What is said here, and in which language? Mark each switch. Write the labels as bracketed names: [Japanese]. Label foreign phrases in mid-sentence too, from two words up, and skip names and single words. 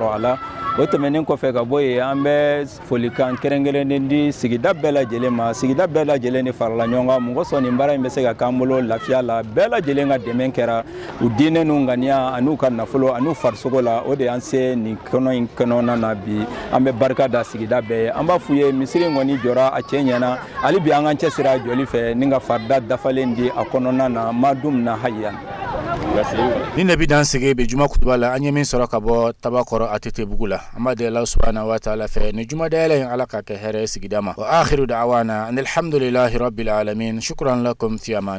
[Bambara] a la o tɛmɛnen kɔfɛ ka bɔ yen an bɛ folikan kɛrɛnkɛrɛnnen di sigida bɛɛ lajɛlen ma sigida bɛɛ lajɛlen de farala ɲɔgɔn kan mɔgɔ sɔn nin baara in bɛ se ka k'an bolo lafiya la bɛɛ lajɛlen ka dɛmɛ kɛra u diinɛ n'u ŋaniya an'u ka nafolo an'u farisogo la o de y'an se nin kɔnɔ in kɔnɔna na bi an bɛ barika da sigida bɛɛ ye an b'a f'u ye misiri in kɔni jɔra a cɛ ɲɛna hali bi an k'an cɛsiri a jɔli fɛ ni ka farida dafalen di a kɔnɔna na [Arabic] ما دمنا حيا [Bambara] ni nabi dan sege be juma kutuba la an ye min sɔrɔ ka bɔ tabakɔrɔ atete bugu la an b'a deli Allah [Arabic] سبحانه وتعالى [Bambara] fɛ ni juma dayɛlɛ in ala ka kɛ hɛrɛ sigida ma [Arabic] وآخر دعوانا الحمد لله رب العالمين شكرا لكم في أمان